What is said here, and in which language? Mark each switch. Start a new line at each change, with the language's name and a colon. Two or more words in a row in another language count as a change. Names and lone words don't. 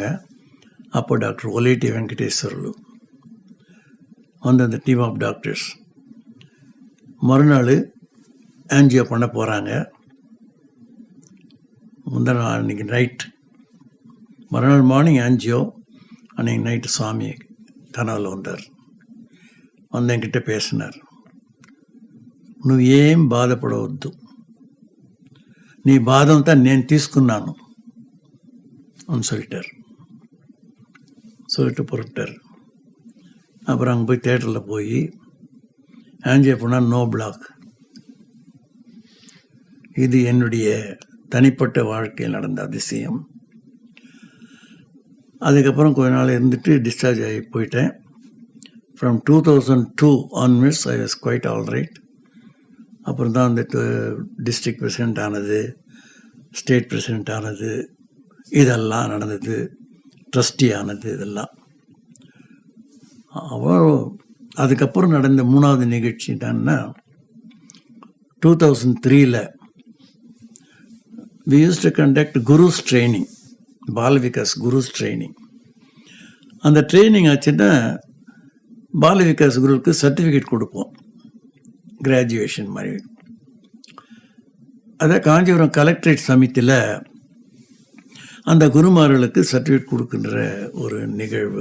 Tamil: அப்போ டாக்டர் ஒலேட்டி வெங்கடேஸ்வரலு வந்து அந்த
English: team of doctors
Tamil: மறுநாள் ஆன்ஜியோ பண்ண போகிறாங்க. முந்தின நாள் அன்றைக்கி நைட், மறுநாள் மார்னிங் ஆன்ஜியோ, அன்றைக்கி நைட்டு சுவாமி கனவில் வந்தார். வந்து என்கிட்ட பேசினார்.
Telugu: నువ్వు ఏం బాధపడవద్దు, నీ బాధంతా నేను తీసుకున్నాను అని
Tamil: சொல்லிட்டு புறப்பட்டார். அப்புறம் அங்கே போய் தேட்டரில் போய் ஆன்ஜியோ பண்ணால்
English: no block.
Tamil: இது என்னுடைய தனிப்பட்ட வாழ்க்கையில் நடந்த அதிசயம். அதுக்கப்புறம் கொஞ்ச நாள் இருந்துட்டு டிஸ்சார்ஜ் ஆகி போயிட்டேன்.
English: from 2002 onwards I was quite all right.
Tamil: அப்புறம் தான் அந்த
English: district president
Tamil: ஆனது,
English: state president
Tamil: ஆனது, இதெல்லாம் நடந்தது. ட்ரஸ்டி ஆனது இதெல்லாம். அதுக்கப்புறம் நடந்த 3வது நிகழ்ச்சி என்னன்னா, 2003
English: we used to conduct gurus training,
Tamil: பாலவிகாஸ்
English: gurus training.
Tamil: அந்த ட்ரைனிங் ஆச்சுன்னா பாலவிகாஸ் குருவுக்கு சர்டிஃபிகேட் கொடுப்போம், கிராஜுவேஷன் மாதிரி. அதான் காஞ்சிபுரம் கலெக்டரேட் சமிதியில் அந்த குருமார்களுக்கு சர்டிஃபிகேட் கொடுக்கின்ற ஒரு நிகழ்வு.